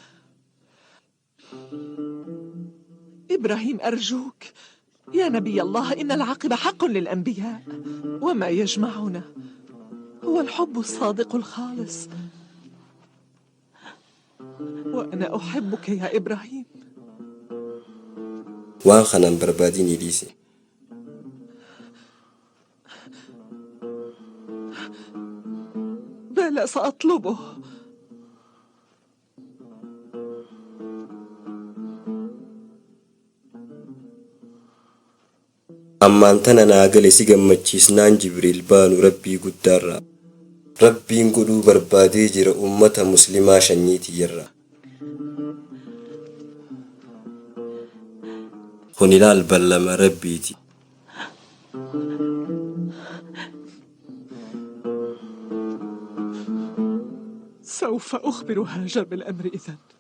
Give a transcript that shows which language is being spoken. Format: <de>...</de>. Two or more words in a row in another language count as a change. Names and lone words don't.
<ar>إبراهيم أرجوك يا نبي الله، إن العاقبة حق للأنبياء، وما يجمعنا هو الحب الصادق الخالص، وأنا أحبك يا إبراهيم.</ar> <om>Waan kanaan barbaadini dhiise.</om> <ar>بلى سأطلبه.</ar> <om>Ammaan tana naa gale si gammachiisnaan Jibriil baanu Rabbii guddaarraa. Rabbiin godhuu barbaadee jira ummata muslimaa shanyii tiyyarraa. Kun ilaal ballama Rabbiiti.</om> <ar>سوف أخبر هاجر بالأمر إذن.</ar>